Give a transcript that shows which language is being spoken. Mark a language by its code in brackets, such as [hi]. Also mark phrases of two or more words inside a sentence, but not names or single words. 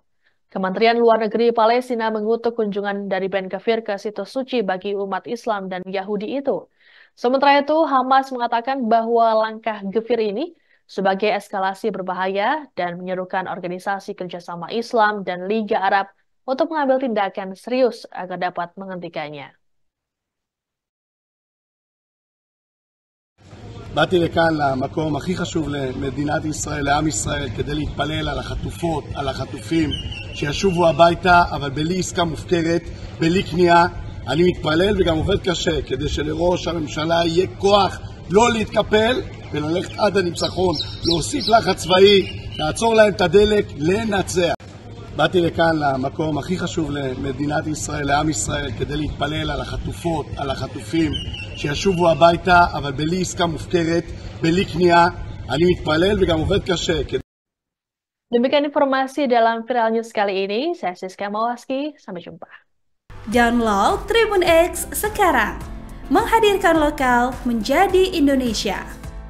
[id] Kementerian Luar Negeri Palestina mengutuk kunjungan dari Ben Gvir ke situs suci bagi umat Islam dan Yahudi itu. Sementara itu, Hamas mengatakan bahwa langkah Gvir ini sebagai eskalasi berbahaya dan menyerukan Organisasi Kerjasama Islam dan Liga Arab untuk mengambil tindakan serius agar dapat menghentikannya. [he] באתי לכאן למקום הכי חשוב למדינת ישראל, לעם ישראל, כדי להתפלל על החטופות, על החטופים, שישובו הביתה, אבל בלי עסקה מופקרת, בלי כניעה. אני מתפלל וגם עובד קשה, כדי שלראש הממשלה יהיה כוח לא להתקפל, וללכת עד הניצחון, להוסיף לחץ צבאי, לעצור להם את הדלק, לנצח. באתי לכאן למקום הכי חשוב למדינת ישראל, לעם ישראל, כדי להתפלל על החטופות, על החטופים, שישובו הביתה, אבל בלי עסקה מופקרת, בלי כניעה. אני מתפלל וגם עובד קשה. [id] Demikian informasi dalam Viral News kali ini. Saya Siska Mawaski, sampai jumpa. Download Tribun X sekarang. Menghadirkan lokal menjadi Indonesia.